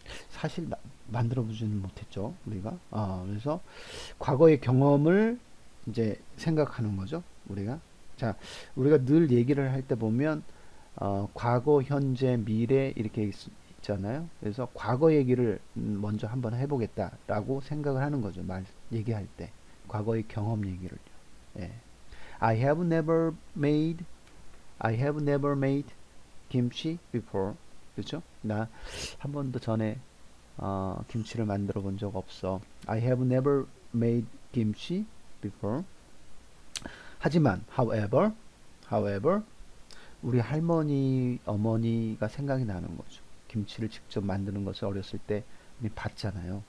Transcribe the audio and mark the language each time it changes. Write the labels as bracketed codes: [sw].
[ko] 사실 만들어 보지는 못했죠, 우리가. 그래서 과거의 경험을 이제 생각하는 거죠, 우리가. 자, 우리가 늘 얘기를 할 때 보면 과거, 현재, 미래 이렇게 있잖아요. 그래서 과거 얘기를 먼저 한번 해보겠다라고 생각을 하는 거죠. 얘기할 때 과거의 경험 얘기를요. 예. [en] I have never made I have never made kimchi before. [ko] 그렇죠? 나 한 번도 전에 김치를 만들어 본 적 없어. [en] I have never made kimchi before. [ko] 하지만 however 우리 할머니 어머니가 생각이 나는 거죠. 김치를 직접 만드는 것을 어렸을 때 봤잖아요.